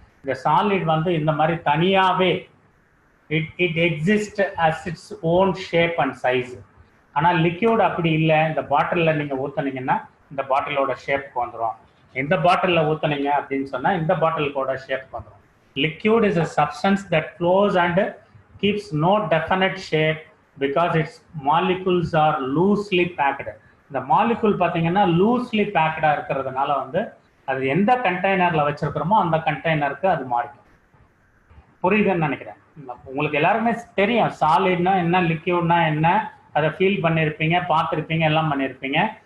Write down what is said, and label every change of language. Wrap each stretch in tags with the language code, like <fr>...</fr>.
<ta>இந்த சாலிட் வந்து இந்த மாதிரி தனியாகவே</ta> <en>It exist as its own shape and size.</en> <ta>ஆனால் லிக்யூட் அப்படி இல்லை. இந்த பாட்டிலில் நீங்கள் ஊற்றுனீங்கன்னா இந்த பாட்டிலோட ஷேப்புக்கு வந்துடும். இந்த பாட்டிலில் ஊற்றுனீங்க அப்படின்னு சொன்னால் இந்த பாட்டிலோட ஷேப்புக்கு வந்துடும்.</ta> <en>Liquid is a substance that flows and keeps no definite shape because its molecules are loosely packed.</en> <ta>இந்த மாலிகுல் பார்த்தீங்கன்னா லூஸ்லி பேக்கடாக இருக்கிறதுனால வந்து அது எந்த கண்டெய்னரில் வச்சிருக்கிறோமோ அந்த கண்டெய்னருக்கு அது மாறிக்கும். புரியுதுன்னு நினைக்கிறேன். உங்களுக்கு எல்லாருமே தெரியும் சாலிட்னா என்ன, லிக்யூட்னா என்ன, அதை ஃபீல் பண்ணியிருப்பீங்க, பார்த்துருப்பீங்க, எல்லாம் பண்ணியிருப்பீங்க.</ta>